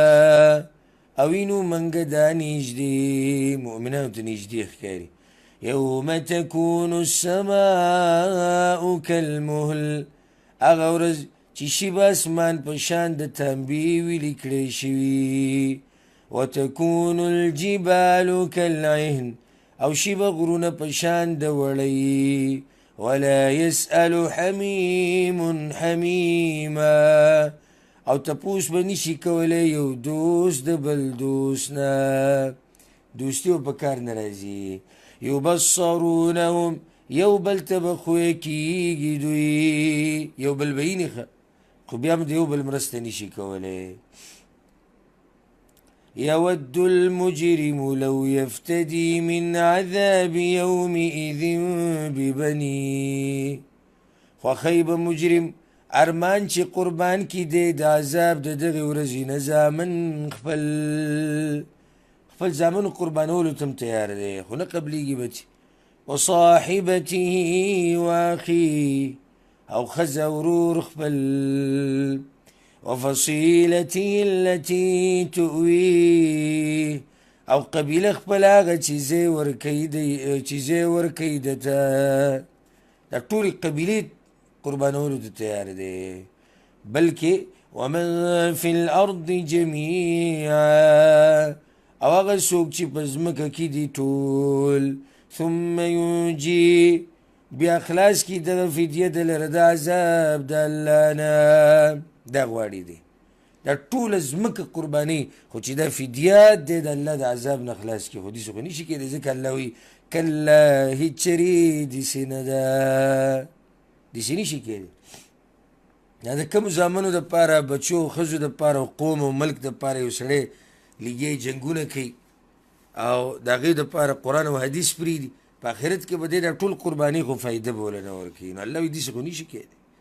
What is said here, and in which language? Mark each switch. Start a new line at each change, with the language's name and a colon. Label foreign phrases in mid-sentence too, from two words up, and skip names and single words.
Pashto: او اینو منګ دا نږدې مؤمنانو ته نږدې ښکاري.
Arabic: یوم تکون السماء کالمهل.
Pashto: هغه ورځ چې شي به اسمان په شان د تنبیې ویلې کړی شوي.
Arabic: وتكون الجبال كالعهن.
Pashto: او شي به غرونه په شان د وړۍ.
Arabic: ولا يسأل حميم حميما.
Pashto: او تپوس به نشي کولی یو دوست د بل دوست نه، دوستي به په کار نه راځي.
Arabic: یبصرونهم.
Pashto: یو بل ته به خوی کېږي دوی، یو بل به ییني خو بیا هم د یو بل مرسته نشي کولی.
Arabic: يود المجرم لو يفتدي من عذاب يومئذ ببنيه.
Pashto: خوخیب مجرم ارمان چې قربان کی دی د عذاب د دغې ورځې نه زامن خپل زامن قربانولو تم تیار دی خو نه قبلیږي بچي.
Arabic: وصاحبته واخيه.
Pashto: او ښځه ورور خپل.
Arabic: وفصيلته التي تؤويه.
Pashto: او قبیله خپل هغه چې ځای ورکوي دته. دا ټولې قبیلې قربانولو ته تیار دی. بلکې
Arabic: ومن في الارض جميعا
Pashto: او هغه څوک چې په ځمکه کې دي ټول
Arabic: ثم ينجي
Pashto: بیا خلاص کی د فدیه د لره د عذاب د الله نه دا غواړي دی دا ټول ځمکه قرباني خو چې دا فدیه د الله د عذاب نه خلاص کی خو دې څه نشي کېدی ځکه الله وی کله هیڅ چرې داسې نه ده داسې نشي کېدی دا د کومو زامنو دپاره بچو ښځو دپاره قوم او ملک دپاره یو سړی لګیا جنګونه کوي او د هغې دپاره قرآن او حدیث پرېږدي په آخرت کې به دی دا ټول قرباني خو فایده به وله نه ورکوي نو الله وایي داسې خو نشي کېدی